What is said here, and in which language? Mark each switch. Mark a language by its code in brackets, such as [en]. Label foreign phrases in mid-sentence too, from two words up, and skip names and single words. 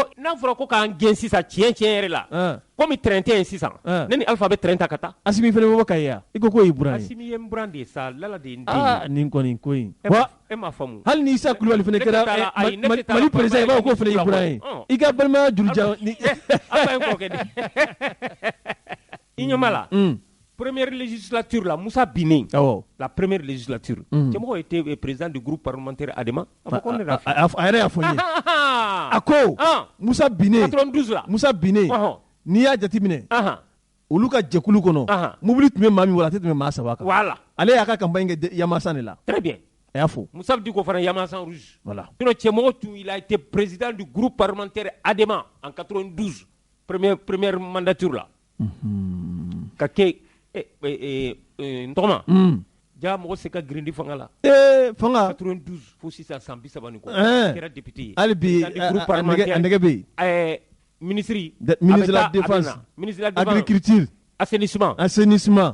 [bm] n'a fɔra ko k'an gɛn sisan tiɲɛ yɛrɛ la komi train tɛ yen sisan ne ni Alpha bɛ train ta ka taa Asimi fana bɛ bɔ Kayi ya i ko k'o y'i buran ye Asimi ye n buran de ye sa Lala de ye n den ye nin kɔni ko in e m'a faamu hali ni Isa Kulubali fana kɛra Mali président i b'a fɔ k'o fana y'i buran ye i ka balimaya jurujan Alpha ye n kɔrɔkɛ de i ɲɛ b'a la [fr] première législature [bm] la Moussa Biné la [fr] première législature [bm] cɛmɔgɔ [fr] était président du groupe parlementaire Adema [bm] a yɛrɛ y'a fɔ n ye a ko Moussa Biné 92 la Moussa Biné n'i y'a jateminɛ olu ka jɛkulu kɔnɔ mobili tun bɛ maa min wala a tɛ tɛmɛ maa 3 kan [fr] voilà [bm] ale y'a ka campagne kɛ Yamasan de la [fr] très bien [bm] a y'a fɔ Moussa Diko fana Yamasan rouge [fr] voilà [bm] sinon cɛmɔgɔ tun [fr] il a été président du groupe parlementaire Adema en 92 première mandature [bm] la ka kɛ n tɔgɔma ja mɔgɔ se ka girindi fanga la fanga 92 fo sisan san 30 ni kɔ kɛra député ye hali bi a nɛgɛ bɛ yen ministre [fr] de la défense agriculture assainissement